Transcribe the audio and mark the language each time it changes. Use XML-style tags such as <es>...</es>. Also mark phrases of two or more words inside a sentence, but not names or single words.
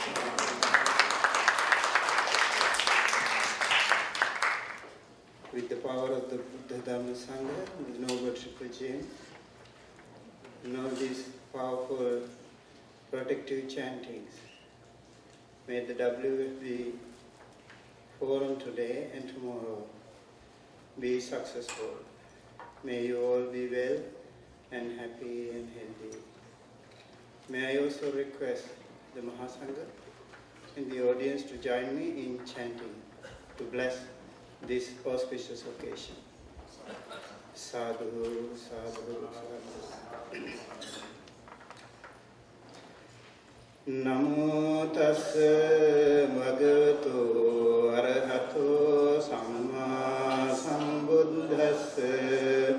<en>With the power of the Buddha Dhamma Sangha, the Noble Tripajin, and all these powerful protective chantings, may the WFB forum today and tomorrow be successful. May you all be well and happy and healthy. May I also request the Mahasangha and the audience to join me in chanting to bless this auspicious occasion.</en> <pi>Sadhu, sadhu, sadhu. Namo tassa bhagavato arahato samma sambuddhassa.</pi>